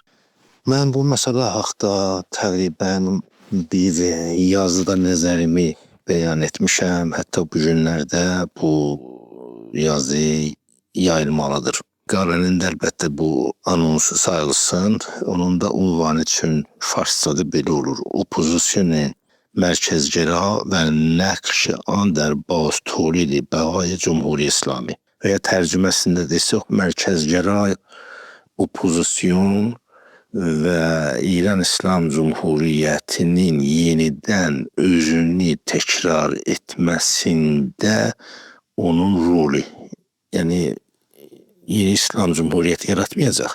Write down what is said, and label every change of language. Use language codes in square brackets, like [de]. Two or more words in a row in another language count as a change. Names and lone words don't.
[az] Mən bu məsələ haqqında təqribən bir yazıda nəzərimi bəyan etmişəm. Hətta bu günlərdə bu yazı yayılmalıdır. Qarənin əlbəttə bu anonsu sayılsın. Onun da ünvanı üçün farsçada belə olur. [fa] اپوزیسیون مرکزگرا و نقش آن در باز تولید بقای جمهوری اسلامی [az] və ya tərcüməsində desək mərkəzgəra opozisyon və İran İslam Cumhuriyyətinin yenidən özünü təkrar etməsində onun rolu. Yəni yeni İslam Cumhuriyyəti yaratmayacaq.